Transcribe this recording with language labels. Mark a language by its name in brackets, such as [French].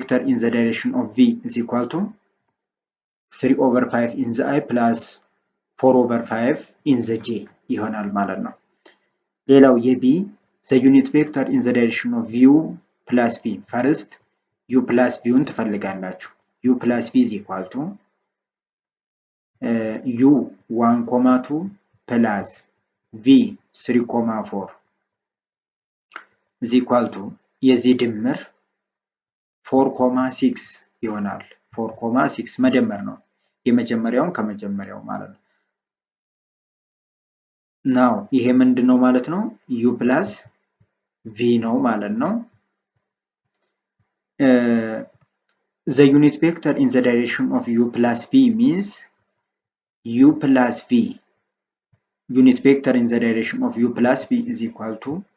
[English] in the direction of v is equal to 3 over 5 in the I plus 4 over 5 in the j [Amharic] ይሆናል ማለት ነው። ሌላው የb [English] the unit vector in the direction of u plus v first u plus v [Amharic] ን ትፈልጋላችሁ [English] u plus v is equal to [Amharic] ዩ 1,2 ፕላስ ቪ 3,4 [English] is equal to [Amharic] የዚህ ድምር 4,6 ይሆናል። 4,6 መደመር ነው የመጀመሪያውን ከመጀመሪያው ማለት ነው። ናው ይሄ ምንድነው ማለት ነው? [English] ዩ ፕላስ ቪ [Amharic] ነው ማለት ነው። [English] the unit vector in the direction of u plus v means u plus v unit vector in the direction of u plus v is equal to